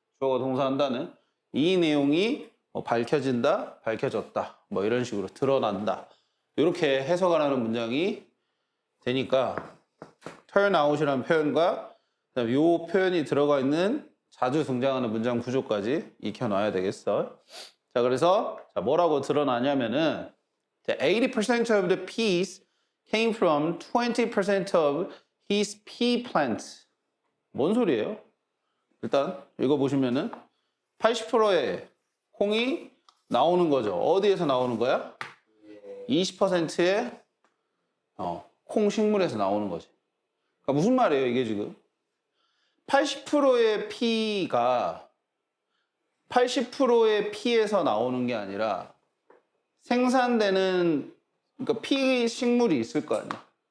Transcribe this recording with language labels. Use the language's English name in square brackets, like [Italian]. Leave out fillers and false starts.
[Korean] 주어가 동사한다는 이 내용이 뭐 밝혀진다, 밝혀졌다, 뭐 이런 식으로 드러난다. 이렇게 해석을 하는 문장이 되니까 turn out이라는 표현과 그다음에 이 표현이 들어가 있는 자주 등장하는 문장 구조까지 익혀놔야 되겠어. [English] 자, 그래서 자, 뭐라고 드러나냐면은 80% of the peas came from 20% of his pea plants. [Korean] 뭔 소리예요? 일단 읽어보시면은 80%의 콩이 나오는 거죠. 어디에서 나오는 거야? 20%의 콩 식물에서 나오는 거지. 그러니까 무슨 말이에요, 이게 지금? 80%의 피가 80%의 피에서 나오는 게 아니라 생산되는 그러니까 피 식물이 있을 거 아니야.